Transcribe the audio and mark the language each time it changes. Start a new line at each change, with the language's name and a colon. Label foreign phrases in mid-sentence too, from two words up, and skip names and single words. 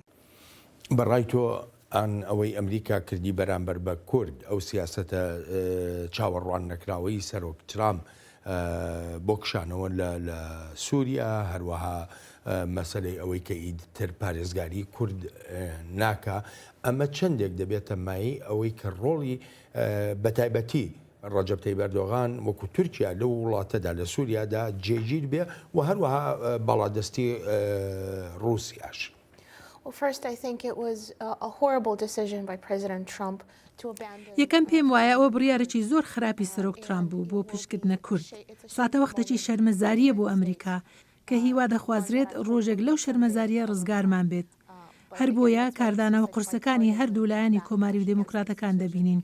Central Kurdish: بەڕای تۆ ئەن ئەوەی ئەمریکا کردی بەرامبەر بە کورد ئەو سیاسەتە چاوەڕوان نەکراوەی سەرۆک ترامپ بۆ کشانەوە لە سووریا هەروەها مەسەلەی ئەوەی کە ئیتر پارێزگاری کورد ناکە ئەمە چەندێک دەبێتە مای ئەوەی کە ڕۆڵی بەتایبەتی ڕەجەب تەیب ئەردۆغان وەکو تورکیا لەو وڵاتەدا لە سووریادا جێگیر بێ و هەروەها بەڵادەستی رووسیاش.
English: First, I think it was a horrible decision by President Trump
Central Kurdish: یەکەم پێم وایە ئەوە بڕیارێکی زۆر خراپی سەرۆک ترامپ بوو بۆ پشتکردنە کورد. ساتە وەختێکی شەرمەزاریە بۆ ئەمریکا کە هیوا دەخوازرێت ڕۆژێک لەو شەرمەزاریە ڕزگارمان بێت. هەر بۆیە کاردانەوە قورسەکانی هەردوو لایەنی کۆماری و دموکراتەکان دەبینین.